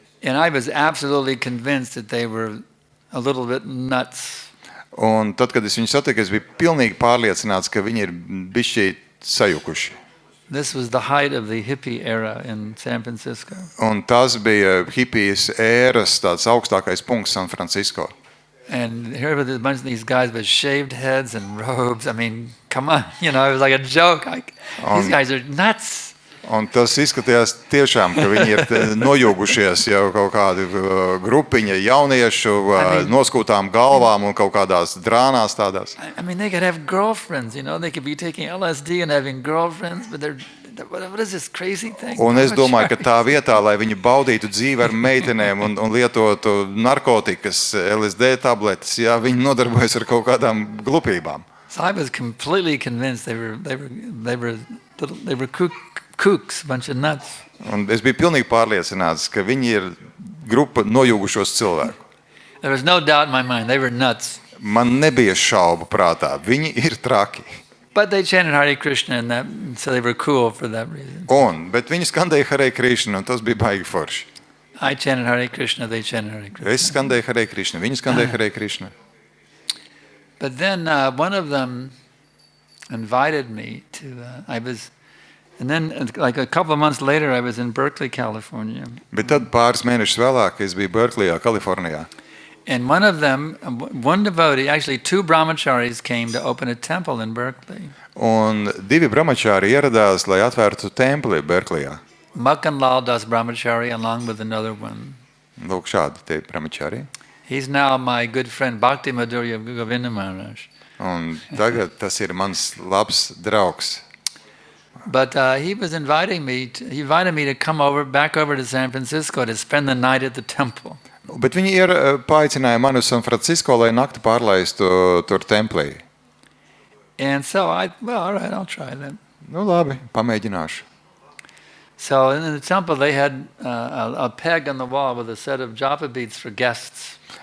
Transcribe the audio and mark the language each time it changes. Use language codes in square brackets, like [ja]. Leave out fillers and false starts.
[en] And I was absolutely convinced that they were a little bit nuts. [lv] Un tad, kad es viņus satiku, es biju pilnīgi pārliecināts, ka viņi ir bišķi sajukuši. [en] This was the height of the hippie era in San Francisco. [lv] Un tas bija hipijas ēras tāds augstākais punkts San Francisco. [en] And here were a bunch of these guys with shaved heads and robes. I mean, come on, it was like a joke. These guys are nuts. [lv] Un tas izskatījās tiešām, ka viņi ir nojūgušies jau kaut kādi grupiņa jauniešu, noskūtām galvām un kaut kādās drānās tādās. [en] I mean, they could have girlfriends, they could be taking LSD and having girlfriends, but what is this crazy thing? [lv] Un es domāju, ka tā vietā, lai viņi baudītu dzīvi ar meitenēm un lietotu narkotikas, LSD tabletes, jā, viņi nodarbojas ar kaut kādām glupībām. [en] So I was completely convinced they were kooks, a bunch of nuts. [lv] Un es biju pilnīgi pārliecināts, ka viņi ir grupa nojūgušos cilvēku. [en] There was no doubt in my mind. They were nuts. [lv] Man nebija šaubu prātā. Viņi ir traki. [en] But they chanted Hare Krishna, and so they were cool for that reason. [lv] Bet viņi skandēja Hare Krishna, un tas bija baigi forši. [en] I chanted Hare Krishna, they chanted Hare Krishna. [lv] Es skandēju Hare Krishna, viņi skandēja Hare Krishna. [en] But then one of them invited me to, and then like a couple of months later, I was in Berkeley, California. [lv] Bet tad pāris mēnešus vēlāk es biju Berklejā, Kalifornijā. [en] And one of them, one devotee, actually two brahmacharis came to open a temple in Berkeley. [lv] Un divi brahmačāri ieradās, lai atvērtu templi Berklijā. [en] Makan Lal Das Brahmachari along with another one. [lv] Lūk, šādi tie brahmačāri. [en] He's now my good friend Bhakti Madhurya Govinda Maharaj. [lv] Un tagad tas ir mans labs draugs. [en] But he invited me to come back over to San Francisco to spend the night at the temple. [lv] Bet viņi paaicināja mani uz San Francisco, lai nakti pārlaistu tur templī. [en] And so all right, I'll try that. [lv] Nu labi, pamēģināšu. [en] So in the temple they had a peg on the wall with a set of japa beads for guests.